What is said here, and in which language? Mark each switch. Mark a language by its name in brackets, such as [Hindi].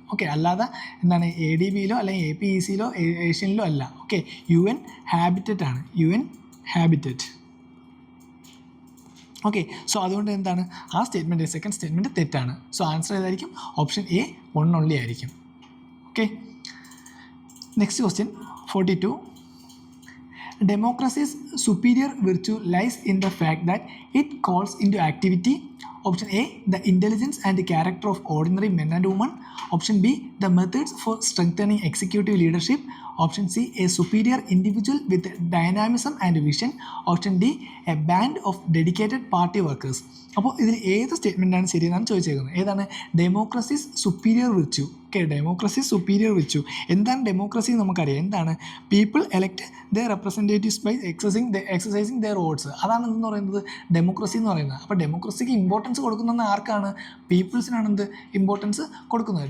[Malayalam] Okay, അല്ലാതെ എന്താണ് ADBയിലോ അല്ലെങ്കിൽ APECയിലോ ഏഷ്യനിലോ അല്ല. ഓക്കെ, UN ഹാബിറ്ററ്റ് ആണ്, UN ഹാബിറ്ററ്റ്. ഓക്കെ, സോ അതുകൊണ്ട് എന്താണ് ആ സ്റ്റേറ്റ്മെൻറ്റ്, സെക്കൻഡ് സ്റ്റേറ്റ്മെൻറ്റ് തെറ്റാണ്. സോ ആൻസർ ഏതായിരിക്കും, ഓപ്ഷൻ A 1 only ആയിരിക്കും. Okay, next question 42. [English] Democracy's superior virtue lies in the fact that it calls into activity, option A, the intelligence and character of ordinary men and women, option B, the methods for strengthening executive leadership, option C, a superior individual with dynamism and vision, option D, a band of dedicated party workers. [Malayalam] അപ്പോൾ ഇതിൽ ഏത് സ്റ്റേറ്റ്മെൻറ്റാണ് ശരിയെന്നാണ് ചോദിച്ചേക്കുന്നത്. ഏതാണ്, democracies superior virtue. Okay, democracy superior virtue. എന്താണ് democracy നമുക്കറിയാം. [English] എന്താണ്, people elect the representatives by exercising their votes. [Malayalam] അതാണ് എന്ന് പറയുന്നത് ഡെമോക്രസി എന്ന് പറയുന്നത്. അപ്പോൾ ഡെമോക്രസിക്ക് ഇമ്പോർട്ടൻസ് കൊടുക്കുന്നത് ആർക്കാണ്, പീപ്പിൾസിനാണ് എന്ത് ഇമ്പോർട്ടൻസ് കൊടുക്കുന്നത്.